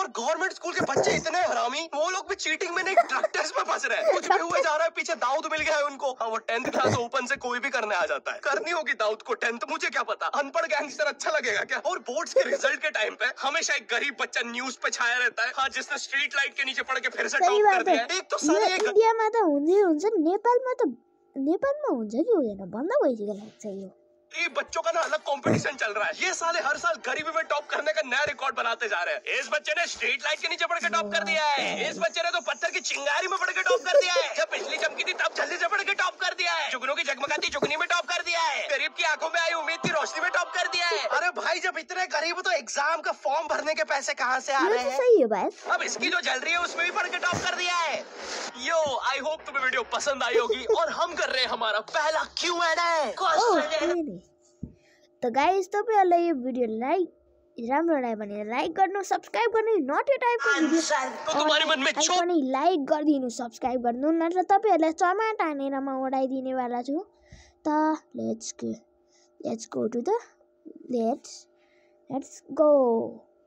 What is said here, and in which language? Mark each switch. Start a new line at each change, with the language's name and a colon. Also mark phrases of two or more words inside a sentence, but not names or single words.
Hindi: और गवर्नमेंट स्कूल के बच्चे इतने हरामी, वो लोग भी चीटिंग में नहीं ड्रग टेस्ट में फंस रहे हैं। कुछ भी हुए जा रहा है, पीछे दाऊद मिल गया है उनको। हाँ, वो 10th क्लास ओपन से कोई भी करने आ जाता है। करनी होगी दाऊद को 10th, मुझे क्या पता। अनपढ़ गैंगस्टर अच्छा लगेगा क्या? और बोर्ड्स के रिजल्ट के टाइम पे हमेशा एक गरीब बच्चा न्यूज पे छाया रहता है, हाँ, जिसने
English: street light
Hindi: के नीचे पड़ के फिर से टॉप कर दिया। एक तो साले
Nepali: इन्डियामा त हुन्छ, नेपालमा हुन्छ कि हुँदैन भन्दा भइसक्यो लाग्छ यो।
Hindi: ये बच्चों का ना अलग कंपटीशन चल रहा है। ये साले हर साल गरीबी में टॉप करने का नया रिकॉर्ड बनाते जा रहे हैं। इस बच्चे ने
English: street light
Hindi: के नीचे पड़ के टॉप कर दिया है। इस बच्चे ने तो पत्थर की चिंगारी में पड़ के टॉप कर दिया है। जब बिजली चमकी थी तब जल्दी से पड़ के टॉप कर दिया है। जुगनू की जगमगाती जुगनी में टॉप कर दिया है। गरीब की आंखों में आई उम्मीद की रोशनी में टॉप कर दिया है। अरे भाई, जब इतने गरीब हो तो एग्जाम का फॉर्म भरने के पैसे कहाँ से आ रहे हैं? सही है भाई। अब इसकी जो जल रही है उसमें भी पड़ के टॉप कर दिया है। यो,
English: I hope
Hindi: तुम्हें वीडियो पसंद आई होगी। और हम कर रहे हैं हमारा पहला Q&A।
Nepali: तो गाइस, तपाईहरुलाई यो भिडियो राम्रो लाग्यो भने लाइक गर्नु, सब्स्क्राइब गर्नु, नट यो टाइपको भिडियो
Hindi: तो तुम्हारे मन में
Nepali: पनि लाइक गरिदिनु, सब्स्क्राइब गर्नु, नत्र तपाईहरुलाई चमाट हानेर म उडाइदिने वाला छु।
English: त let's go to the let's go।